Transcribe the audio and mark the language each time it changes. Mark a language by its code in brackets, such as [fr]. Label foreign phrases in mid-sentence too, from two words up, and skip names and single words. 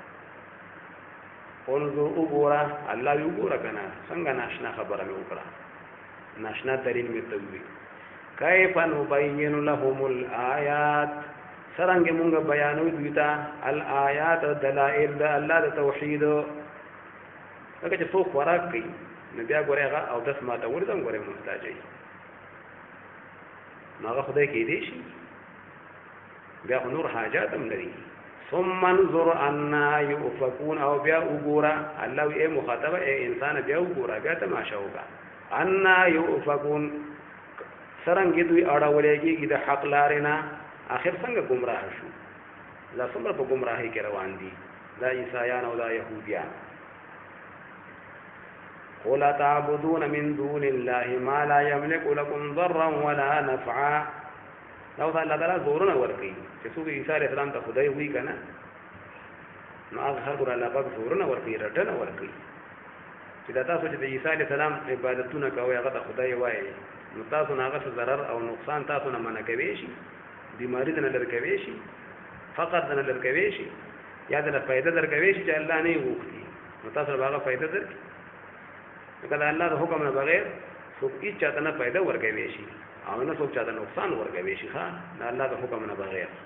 [ps] انظر وګوره الله وی وګوره که نه څنګه ناشنا خبره مې وکړه ناشنا دلیل مې ته ووي [ar] کیف نبین لهم الآیات [ps] څرنګې مونږ بیانوي دوی ته الآیات دلائل د الله د توحید لکه چې څوک خوراک کوي نو بیا ګورې هغه اودس ماتول ته هم ګورې محتاج وي نو هغه خدای کېدی شي بیا خو نور حاجات هم لري [ar] ثم انظر انا يؤفكون [ps] او بیا وګوره الله یې مخاطبه اے انسان بیا وګوره بیا تماشا وکړه [ar] انا يؤفكون [ps] څرنګه دوی اړولې کېږي د حق لارې نه آخر څنګه گمراه شو دا څومره په گمراهۍ کې روان دي دا عیسایان او دا یهودیان [ar] قل تعبدون من دون الله ما لا يملك لكم ضرا ولا نفعا [ps] دا الله تعالی زورونه ورکړي چې څوک عیسی [ar] علیه السلام [ps] ته خدای وایي که نه نو هغه خلکو الله پاک زورونه ورکړي رټنه ورکړي چې دا تاسو چې د عیسی [ar] علیه السلام [ps] عبادتونه کوئ هغه ته خدای وایي نو تاسو نه هغه څه ضرر او نقصان تاسو نه منع کوی شي بیماری نه لر کوي شي فقط نه لر کوي شي یا د فائدہ در کوي شي چې الله نه وغوښتي نو تاسو به هغه فائدہ درکړي کله الله د حکم نه بغیر څوک هیڅ چاته نه فائدہ ورکوي شي او نه څوک چاته نقصان ورکوي شي ښه د الله د حکم نه بغیر